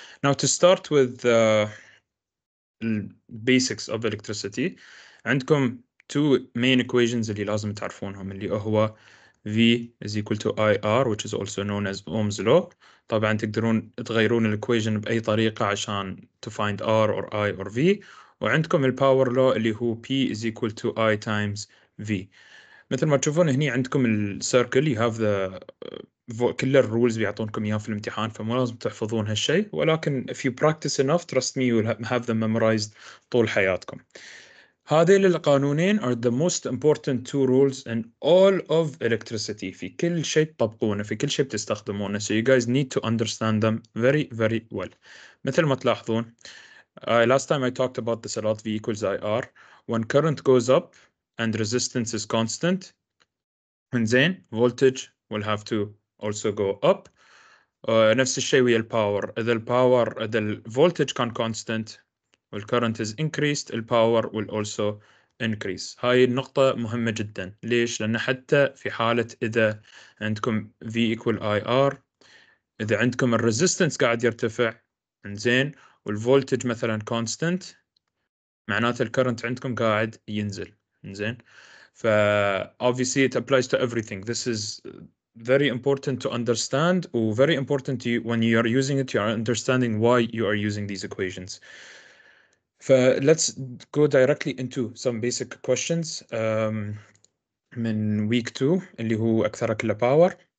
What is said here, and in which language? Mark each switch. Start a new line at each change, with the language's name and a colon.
English: Now to start with the basics of electricity
Arabic: عندكم
English: two main equations
Arabic: اللي لازم تعرفونهم اللي هو
English: V is equal to IR which is also known as Ohm's law.
Arabic: طبعا تقدرون تغيرون الايكويشن بأي طريقة عشان
English: to find R or I or V.
Arabic: وعندكم الباور
English: law
Arabic: اللي هو
English: P is equal to I times V.
Arabic: مثل ما تشوفون هني عندكم السيركل
English: you have the
Arabic: كل الرولز بيعطونكم اياها في الامتحان فمو لازم تحفظون هالشيء ولكن
English: if you practice enough trust me you will have them memorized
Arabic: طول حياتكم. هذيل القانونين
English: are the most important two rules in all of electricity.
Arabic: في كل شيء تطبقونه في كل شيء بتستخدمونه
English: so you guys need to understand them very very well.
Arabic: مثل ما تلاحظون
English: last time I talked about this a lot. V equals IR when current goes up and resistance is constant زين voltage will have to also go up.
Arabic: نفس الشيء ويا الباور إذا الفولتج كان constant والcurrent
English: is increased
Arabic: الباور
English: will also increase.
Arabic: هاي النقطة مهمة جدا. ليش؟ لأن حتى في حالة إذا عندكم V equal IR إذا عندكم الريزيستنس قاعد يرتفع زين والفولتج مثلا constant معناته الكرنت عندكم قاعد ينزل زين.
English: ف obviously it applies to everything. This is very important to understand or very important to you when you are using it, you are understanding why you are using these equations. Let's go directly into some basic questions من week 2
Arabic: اللي هو أكثر كله
English: power.